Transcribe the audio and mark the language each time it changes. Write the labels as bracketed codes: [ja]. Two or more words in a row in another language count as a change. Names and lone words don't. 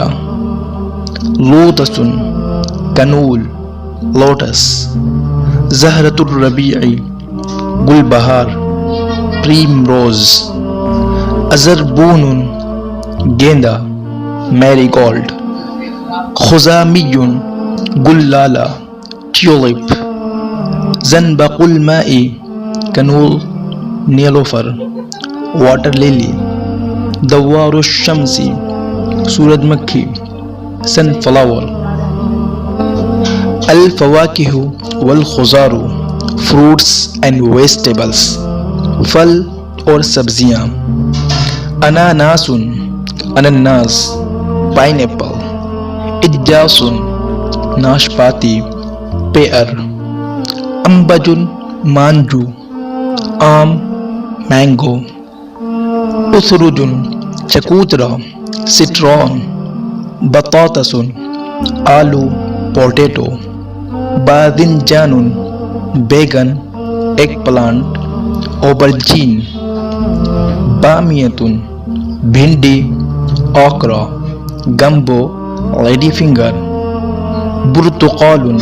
[ur] لوتس کنول لوٹس، [ar] زہرۃ الربیع [ur] گل بہار پریم روز، ازربون گیندا میری گولڈ، خزامی گل لالہ ٹیولپ، [ar] زنبق الماء [ur] کنول نیلوفر [en] water lily, [ar] دوار الشمس [ur] سورج مکھی سن فلاور، [ar] الفواکہ والخضار [en] fruits and vegetables [ur] پھل اور سبزیاں، اناناس انناس [en] pineapple, [ur] اجاس ناشپاتی پیئر، امبج مانجو آم مینگو، اتھرج چکوترا سٹرون، بطاطس آلو پوٹیٹو، باذنجان بیگن [en] eggplant, [ur] اوبرجین، بامیت بھنڈی اوکرا، گمبو [en] lady finger, [ur] برتقال